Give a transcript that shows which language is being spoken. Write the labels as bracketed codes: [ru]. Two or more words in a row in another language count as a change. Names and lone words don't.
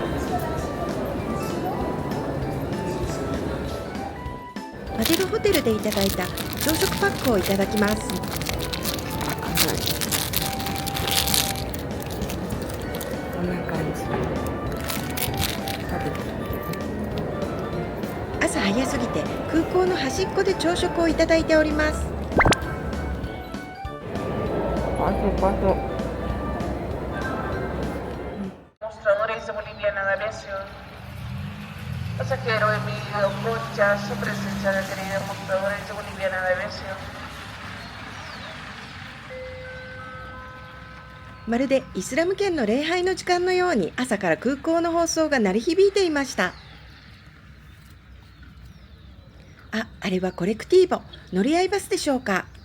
[ja] マディロホテルでいただいた朝食パックをいただきます。こんな感じ。朝早すぎて空港の端っこで朝食をいただいております。 [es] Mostradores de Boliviana de Aviación. Pasajero Emilio Concha, su presencia requerida en mostradores de Boliviana de Aviación. [ja] まるでイスラム圏の礼拝の時間のように朝から空港の放送が鳴り響いていました。あれはコレクティーボ、乗り合いバスでしょうか。